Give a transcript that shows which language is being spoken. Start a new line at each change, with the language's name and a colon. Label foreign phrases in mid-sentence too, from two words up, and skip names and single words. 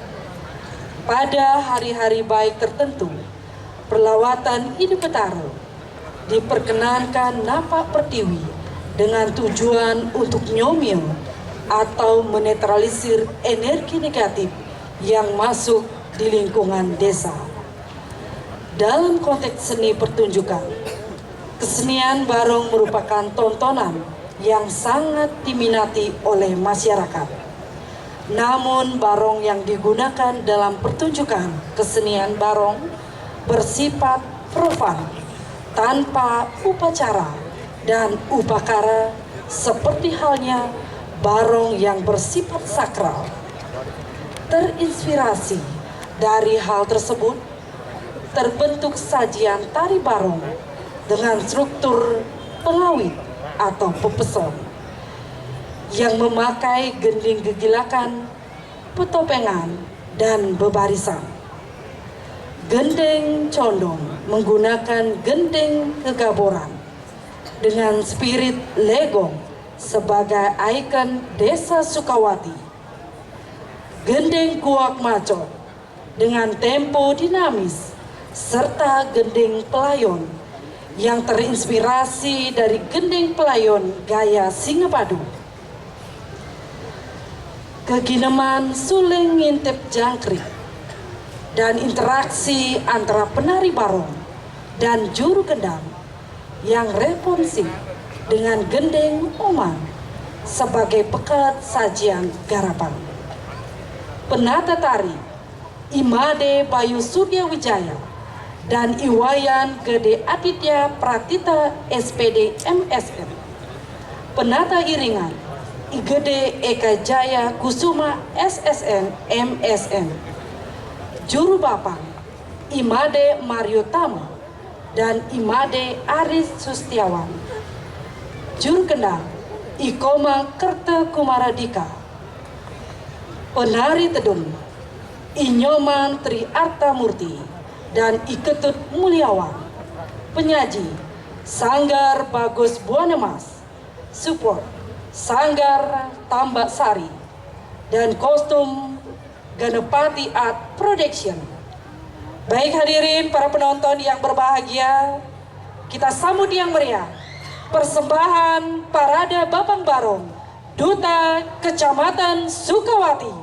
Indonesian: Pada hari-hari baik tertentu, perlawatan Ide Betaro diperkenankan napak pertiwi dengan tujuan untuk nyomil atau menetralisir energi negatif yang masuk di lingkungan desa. Dalam konteks seni pertunjukan, kesenian Barong merupakan tontonan yang sangat diminati oleh masyarakat. Namun Barong yang digunakan dalam pertunjukan kesenian Barong bersifat profan, tanpa upacara dan upakara, seperti halnya Barong yang bersifat sakral. Terinspirasi dari hal tersebut, terbentuk sajian tari barong dengan struktur pengawit atau pepesong yang memakai gending gegilakan, petopengan, dan bebarisan. Gending condong menggunakan gending kegaboran dengan spirit legong sebagai ikon Desa Sukawati. Gending kuak macot dengan tempo dinamis serta gending pelayon yang terinspirasi dari gending pelayon gaya Singapadu. Kegineman suling ngintip jangkrik dan interaksi antara penari barong dan juru gendang yang responsif dengan gending oman sebagai pekat sajian garapan. Penata tari Imade Bayu Surya Wijaya dan Iwayan Gede Aditya Pratita SPD MSN. Penata iringan Igede Eka Jaya Kusuma SSN MSN. Juru bapang Imade Mario Tama dan Imade Aris Sustiawan. Juru kendang Ikoma Kerta Kumaradika. Penari tedung Inyoman Tri Arta Murti dan Iketut Mulyawan. Penyaji Sanggar Bagus Buanemas. Support Sanggar Tambak Sari dan kostum Ganepati Art Production. Baik hadirin para penonton yang berbahagia, kita sambut yang meriah persembahan Parade Babang Barong Duta Kecamatan Sukawati.